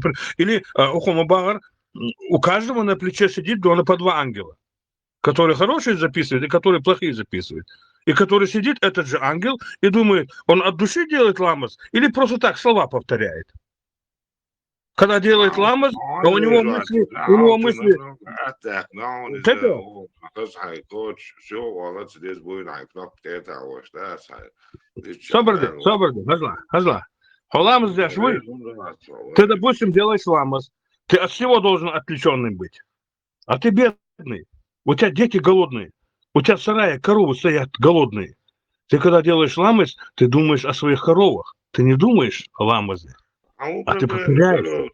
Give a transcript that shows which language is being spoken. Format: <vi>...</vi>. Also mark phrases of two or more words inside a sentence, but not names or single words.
<ru>Или Ухомабагар, у каждого на плече сидит по 2 ангела, которые хорошие записывают и которые плохие записывают. И который сидит, этот же ангел, и думает, он от души делает ламас или просто так слова повторяет. Когда делает ламас, то у него мысли...</ru> <inh>Соборды, Хазла.</inh> <ru>Ламас делаешь вы. Ты, допустим, делаешь ламас. Ты от всего должен отвлеченным быть. А ты бедный. У тебя дети голодные. У тебя в сарае коровы стоят голодные. Ты когда делаешь ламас, ты думаешь о своих коровах. Ты не думаешь о ламазе. А ты повторяешь.</ru>